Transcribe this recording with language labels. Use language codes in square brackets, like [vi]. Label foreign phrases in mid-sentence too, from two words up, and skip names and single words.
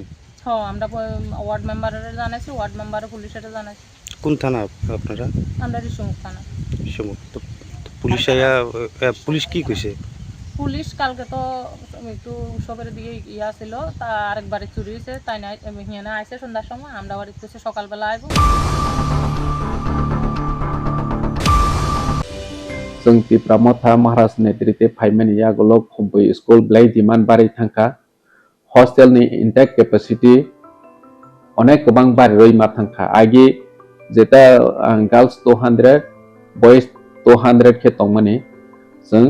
[bn] হ্যাঁ, আমরা ওয়ার্ড মেম্বারের জানাইছি, ওয়ার্ড মেম্বারে পুলিশের জানাইছি। কোন থানা আপনারা? আমরা ঋষিমুখ থানা। তো পুলিশ আয়া পুলিশ কি কইছে? পুলিশ কালকে তো একটু উৎসবের দিকে ইয়া ছিল, তা আরেকবারে চুরি হয়েছে, তাই না হিয়ানা আইসে সন্ধ্যার সময়, আমরা বাড়িতে সকালবেলা আইব। [trp] जोंनि प्रमथा महाराज नेतृत्वे फाइमेन यागलक हम्बई स्कुल ब्लाई दिमान बारि थांखा हस्टेलनि [en] intake capacity [trp] अनेक गोबां बारि रई मा थांखा आगे जेता गर्ल्स 200 बॉयज 200 के तंगमनि जों